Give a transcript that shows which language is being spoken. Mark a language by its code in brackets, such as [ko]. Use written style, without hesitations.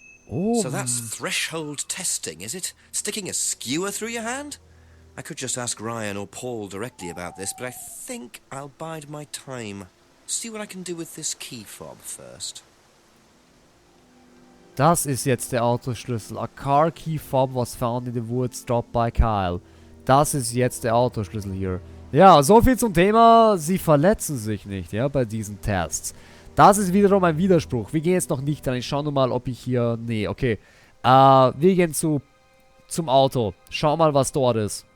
[en] Oh. So that's threshold testing, is it? Sticking a skewer through your hand? I could just ask Ryan or Paul directly about this, but I think I'll bide my time. See what I can do with this key fob first. [de] Das ist jetzt der Autoschlüssel. [en] A car key fob was found in the woods dropped by Kyle. [de] Das ist jetzt der Autoschlüssel hier. Ja, so viel zum Thema, sie verletzen sich nicht, ja, bei diesen Tests. Das ist wiederum ein Widerspruch. Wir gehen jetzt noch nicht rein. Ich schaue nur mal, ob ich hier... Nee, okay. Wir gehen zum Auto. Schau mal, was dort ist.